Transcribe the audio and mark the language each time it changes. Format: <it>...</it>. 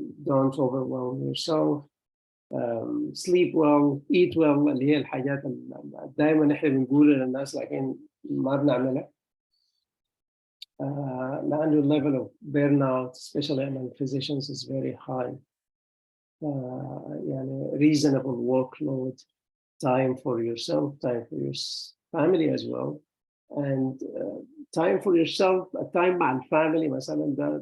<en>Don't overwhelm yourself. Sleep well, eat well.</en> <ar>اللي هي الحاجات اللي دائما احنا بنقولها للناس لكن ما بنعملها. لأنه</ar> <en>level of burnout, especially among physicians, is very high.</en> <ar>يعني</ar> <en>reasonable workload, time for yourself, time for your family as well, and time for yourself, time</en> <ar>مع الفامily مثلا.</ar>